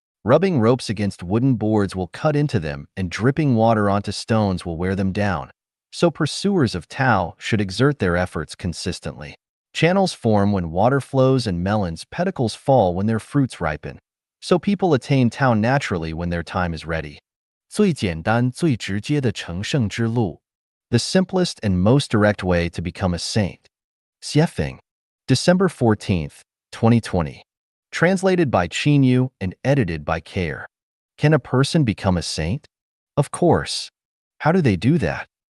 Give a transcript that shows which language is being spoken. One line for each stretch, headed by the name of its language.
English: Rubbing ropes against wooden boards will cut into them, and dripping water onto stones will wear them down. So pursuers of Tao should exert their efforts consistently. Channels form when water flows and melons' pedicles fall when their fruits ripen. So people attain Tao naturally when their time is ready.
Chinese: 最简单、最直接的成圣之路.
English: The simplest and most direct way to become a saint. Purifying. December 14th, 2020. Translated by Chinyu and edited by Care. Can a person become a saint? Of course. How do they do that?